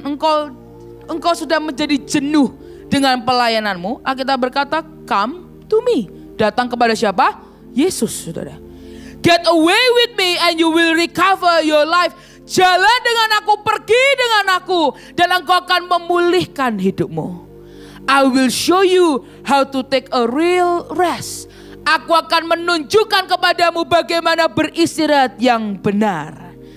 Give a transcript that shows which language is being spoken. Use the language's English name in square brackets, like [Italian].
[Indonesian] Engkau sudah menjadi jenuh dengan pelayananmu. Alkitab berkata, [English] come to me. [Indonesian] Datang kepada siapa? Yesus, saudara. [English] Get away with me and you will recover your life. [Indonesian] Jalan dengan aku, pergi dengan aku, dan engkau akan memulihkan hidupmu. [English] I will show you how to take a real rest. [Indonesian] Aku akan menunjukkan kepadamu bagaimana beristirahat yang benar.